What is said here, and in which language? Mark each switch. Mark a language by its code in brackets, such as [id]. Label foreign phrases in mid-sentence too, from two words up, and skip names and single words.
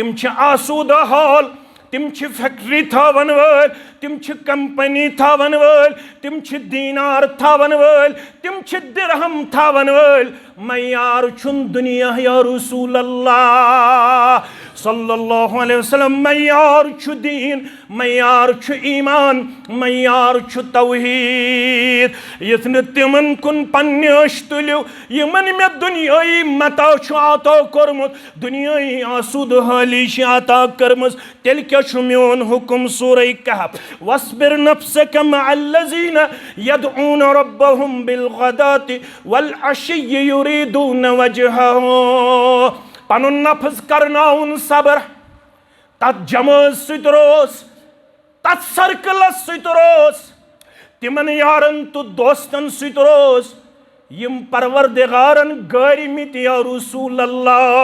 [ks] आसूद हाल तिम फैक्ट्री थावन वल तिम कंपनी थावन वल तिम दीनार थावन वल तिम दिरहम थावन वल मैयार छुन दुनिया [ar] يا رسول الله صلى الله عليه وسلم [ks] मैयार छु दीन मैयार छु ईमान मैयार छु तौहीद यथन तिमन कुन पन्नेश तुल्यु यमन मे दुनियाई मता छु आता करमुत दुनियाई आसूद हाली छु आता करमस तेल क्या छु मेन हुकुम सूरह कहफ [ar] واصبر نفسك مع الذين يدعون ربهم بالغداة والعشي يريدون وجهه [ks] पनुन नफ्स करनाउन सबर तत जमात सत रोस तत सर्कलस सत रोस तिमन यारन तो दोस्तन सत रोस यम परवरदिगारन गारिमित [ar] يا رسول الله